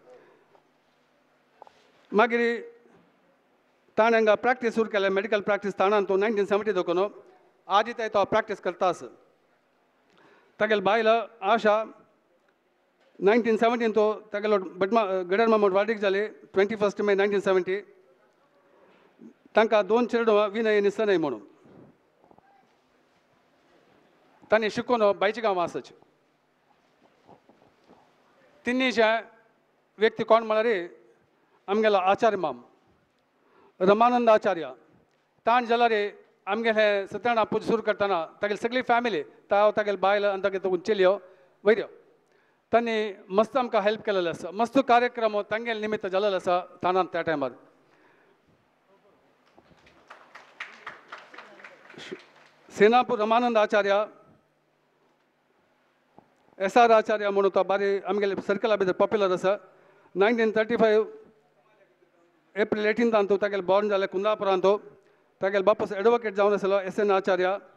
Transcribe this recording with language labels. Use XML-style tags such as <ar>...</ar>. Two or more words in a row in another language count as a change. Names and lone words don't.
<kok>मागीर ताणें हांगा प्रॅक्टीस सुरू केलें</kok> <en>medical practice</en> <kok>ताणान 1970 देखून आज थंय तो प्रॅक्टीस करतास तागेले बायल आशा 1917 तागेलो गडियार मामा वाडीक जाली 21 मे 1970 तांकां 2 चेडवां विनय आनी सनय म्हणून तांणी शिकून बायचे गांवां आसाच तिन्नीचे व्यक्ती कोण म्हळ्यार आमगेलो आचार्य माम रमानंद आचार्य ताण जाल्यार आमगेले सत्यनारायण पूजा सुरू करतना तागेली सगळी फॅमिली तागेले बायल आनी तागेले चेल्यो वयऱ्यो तांणी मस्त आमकां हेल्प केलेलो आसा मस्त कार्यक्रम तांगेले निमित्त जाल्लो आसा थाणान त्या टायमार सेनापूर रमानंद आचार्य SR आचार्य म्हणून तो बारी आमगेले सर्कला भितर पॉप्युलर आसा 1935 एप्रिल 18 तागेले बॉर्न जालें कुंदापुरांत तागेले बापूस एडवोकेट जावन आसलो SN आचार्य</kok>